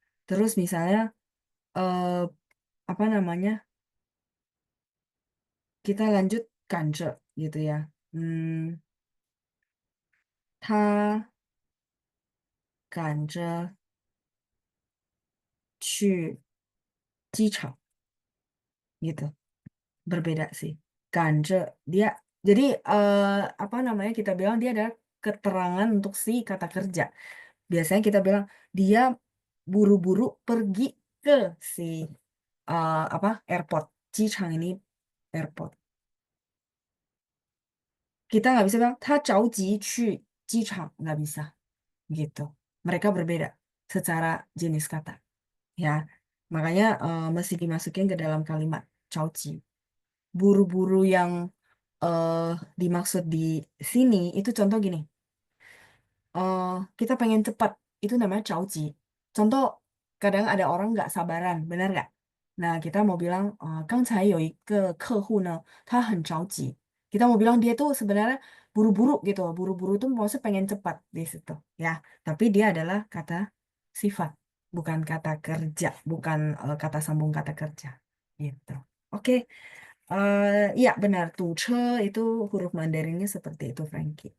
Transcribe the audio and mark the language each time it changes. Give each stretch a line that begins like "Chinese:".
Indonesian: Terus misalnya eh, apa namanya? Kita lanjut kanже gitu ya.
Chinese: Hmm, 他赶着去机场 gitu.
Indonesian: Berbeda sih. Kanже dia jadi apa namanya kita bilang dia ada keterangan untuk si kata kerja. Biasanya kita bilang dia buru-buru pergi ke si apa airport. Jichang ini airport. Kita nggak bisa bilang
Chinese: 他着急去机场
Indonesian: nggak bisa gitu. Mereka berbeda secara jenis kata ya. Makanya mesti dimasukin ke dalam kalimat 着急. Buru-buru yang eh, dimaksud di sini itu contoh gini. eh, kita pengen cepat, itu namanya 着急. Contoh, kadang ada orang nggak sabaran, benar nggak? Nah, kita mau bilang,
Chinese: 刚才有一个客户呢，他很着急.
Indonesian: Kita mau bilang dia tuh sebenarnya buru-buru gitu. Buru-buru tuh maksudnya pengen cepat di situ, ya. Tapi dia adalah kata sifat, bukan kata kerja, bukan kata sambung kata kerja, gitu. Oke, iya benar. 堵车 itu huruf Mandarinnya seperti itu, Frankie.